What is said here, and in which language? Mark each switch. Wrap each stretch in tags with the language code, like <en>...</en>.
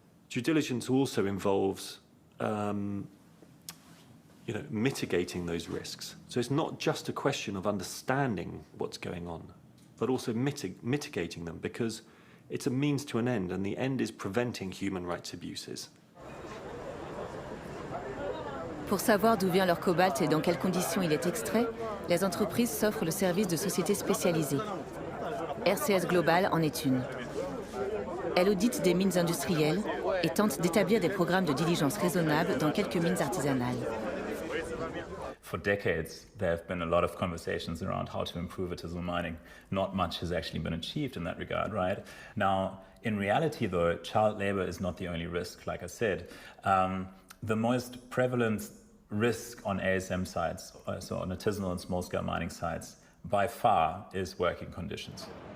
<en>Due diligence also involves mitigating those risks. So it's not just a question of understanding what's going on, but also mitigating them, because it's a means to an end, and the end is preventing human rights abuses.</en> <fr>Pour savoir d'où vient leur cobalt et dans quelles conditions il est extrait, les entreprises s'offrent le service de sociétés spécialisées. RCS Global en est une. Elle audite des mines industrielles et tente d'établir des programmes de diligence raisonnables dans quelques mines artisanales.</fr> <en>For decades, there have been a lot of conversations around how to improve artisanal mining. Not much has actually been achieved in that regard, right? Now, in reality, though, child labor is not the only risk, like I said. The most prevalent risk on ASM sites, so on artisanal and small-scale mining sites, by far is working conditions.</en>